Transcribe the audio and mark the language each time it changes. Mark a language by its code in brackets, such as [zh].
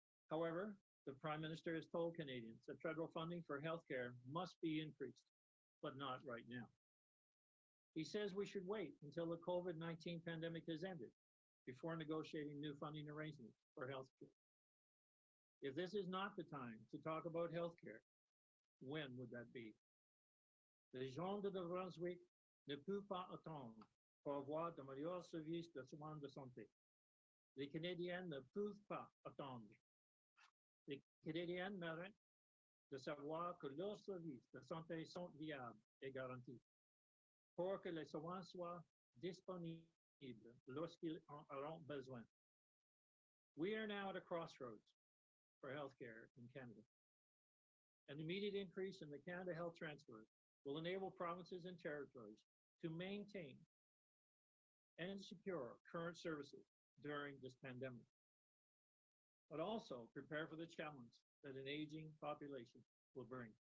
[en] However, the Prime Minister has told Canadians that federal funding for healthcare must be increased, but not right now. He says we should wait until the COVID-19 pandemic has ended before negotiating new funding arrangements for healthcare. If this is not the time to talk about healthcare, when would that be? [fr] Les gens de Brunswick ne peuvent pas attendre pour avoir de meilleurs services de soins de santé. Les Canadiens ne peuvent pas attendre. Les Canadiens méritent de savoir que leurs services de santé sont viables et garantis pour que les soins soient disponibles lorsqu'ils en auront besoin. [en] We are now at a crossroads for healthcare in Canada. An immediate increase in the Canada Health Transfer will enable provinces and territories to maintain and secure current services during this pandemic, but also prepare for the challenge that an aging population will bring.